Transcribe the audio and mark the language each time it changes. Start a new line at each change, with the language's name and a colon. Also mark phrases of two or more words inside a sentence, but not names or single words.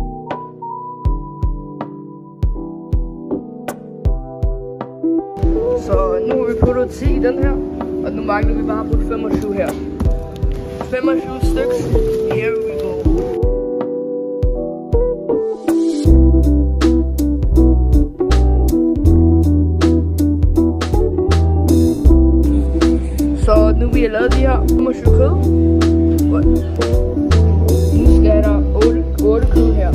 Danish: Så nu har vi puttet 10 i den her, og nu mangler vi bare at putte 25 her. 25 stykker,
English: here we go.
Danish: Så nu vi har lavet de her 25 kød. Nu skal der 8 kød her.